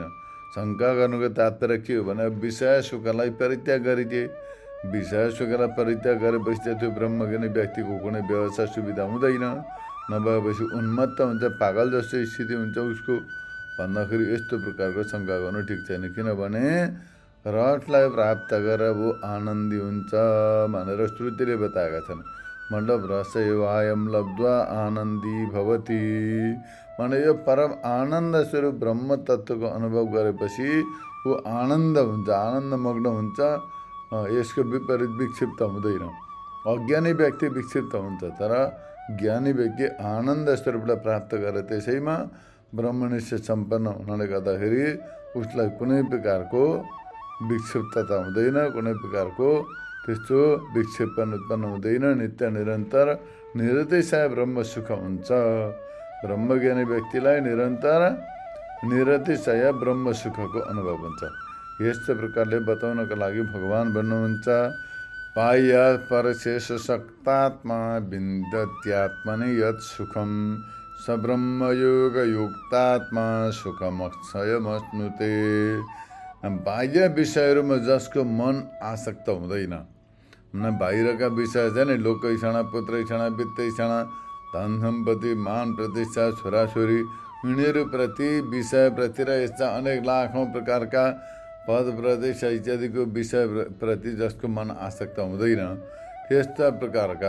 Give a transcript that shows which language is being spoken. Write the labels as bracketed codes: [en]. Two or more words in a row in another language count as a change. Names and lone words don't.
[ne] शङ्का गर्नुको तात्पर्य के हो भने विषय सुखलाई परित्याग गरिदिए, विषय सुखलाई परित्याग गरेपछि त्यो ब्रह्मज्ञानी व्यक्तिको कुनै व्यवस्था सुविधा हुँदैन, नभएपछि उन्मत्त हुन्छ, पागल जस्तो स्थिति हुन्छ उसको भन्दाखेरि यस्तो प्रकारको शङ्का गर्नु ठिक छैन। किनभने रटलाई प्राप्त गरेर वो आनन्दी हुन्छ भनेर श्रुतिले बताएका छन्। मतलब [sa] रसैवायम लब्ध्वा आनन्दी भवति [ne] भने यो परम आनन्द स्वरूप ब्रह्म तत्त्वको अनुभव गरेपछि वो आनन्द हुन्छ, आनन्दमग्न हुन्छ। यसको विपरीत विक्षिप्त हुँदैन। अज्ञानी व्यक्ति विक्षिप्त हुन्छ, तर ज्ञानी व्यक्ति आनन्द स्वरूपलाई प्राप्त गरेर त्यसैमा ब्रह्मनिष्ठ सम्पन्न हुनाले गर्दाखेरि उसलाई कुनै प्रकारको विक्षिप्तता हुँदैन, कुनै प्रकारको त्यस्तो विक्षेपन उत्पन्न हुँदैन। नित्य निरन्तर निरतिशय ब्रह्म सुख हुन्छ। ब्रह्मज्ञानी व्यक्तिलाई निरन्तर निरतिशय ब्रह्म सुखको अनुभव हुन्छ। यस्तो प्रकारले बताउनको लागि भगवान् भन्नुहुन्छ [sa] पाया परशेष सक्तात्मा विन्दत्यात्मनि यत् सुखम स ब्रह्मयोग युक्तात्मा सुखमक्षयमश्नुते। [ne] बाह्य विषयहरूमा जसको मन आसक्त हुँदैन, बाहिरका विषय छ नि, लोकैषणा पुत्रैषणा वित्तैषणा धन सम्पत्ति मान प्रतिष्ठा छोराछोरी यिनीहरूप्रति विषयप्रति र यस्ता अनेक लाखौँ प्रकारका पद प्रतिष्ठा इत्यादिको विषयप्रति जसको मन आसक्त हुँदैन, त्यस्ता प्रकारका